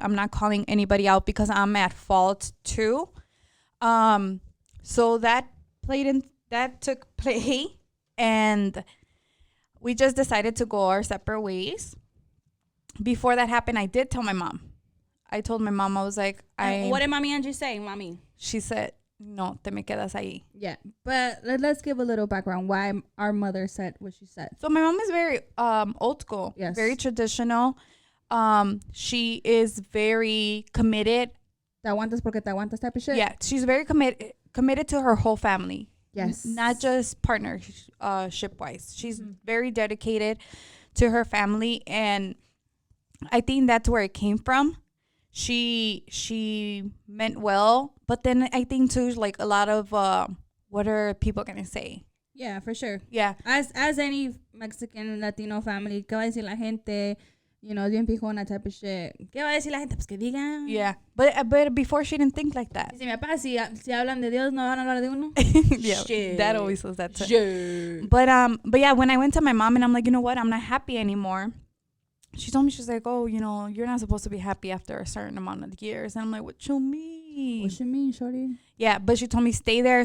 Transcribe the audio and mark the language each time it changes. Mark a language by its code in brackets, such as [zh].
[en] I'm not calling anybody out because I'm at fault too. So that took place, and we just decided to go our separate ways. Before that happened, I did tell my mom. I told my mom, I was like, what did Mommy Angie say, Mommy? She said, [es] no, te me quedas ahí. [en] Yeah, but let's give a little background why our mother said what she said. So my mom is very old school, yes, very traditional. She is very committed. [es] Te aguantas porque te aguantas [en] type of shit. Yeah, she's very committed to her whole family. Yes, not just partnership wise. She's very dedicated to her family, and I think that's where it came from. she meant well, but then I think too, like a lot of what are people gonna say? Yeah, for sure. Yeah. As any Mexican Latino family, [es] ¿qué va a decir la gente? [en] You know, [es] bien pijona [en] type of shit. [es] ¿Qué va a decir la gente? Pues que digan. Yeah, but before she didn't think like that. Si mi papá, si hablan de Dios, no van a hablar de uno. [en] Yeah, Shit. Dad always says that too. Shit. But yeah, when I went to my mom and I'm like, you know what, I'm not happy anymore. She told me, she's like, oh, you know, you're not supposed to be happy after a certain amount of years. And I'm like, what you mean? What you mean, shorty? Yeah, but she told me stay there.